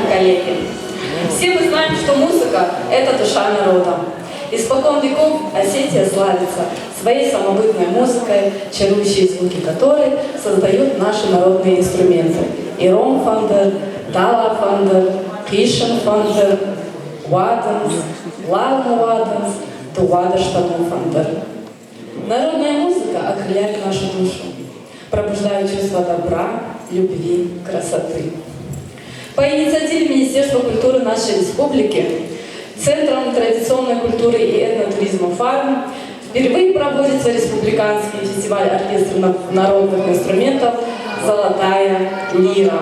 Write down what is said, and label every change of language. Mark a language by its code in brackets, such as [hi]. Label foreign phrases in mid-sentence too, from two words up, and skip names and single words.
[ru] коллеги! Все мы знаем, что музыка – это душа народа. Испокон веков Осетия славится своей самобытной музыкой, чарующие звуки которой создают наши народные инструменты. Иром фандер, Дала фандер, Кишен фандер, Ваданс, Лавну Ваданс, Тувада штану фандер. Народная музыка окрыляет нашу душу, пробуждая чувство добра, любви, красоты. По инициативе Министерства культуры нашей республики Центром традиционной культуры и этнотуризма «Фарм» впервые проводится республиканский фестиваль оркестров народных инструментов «Золотая лира».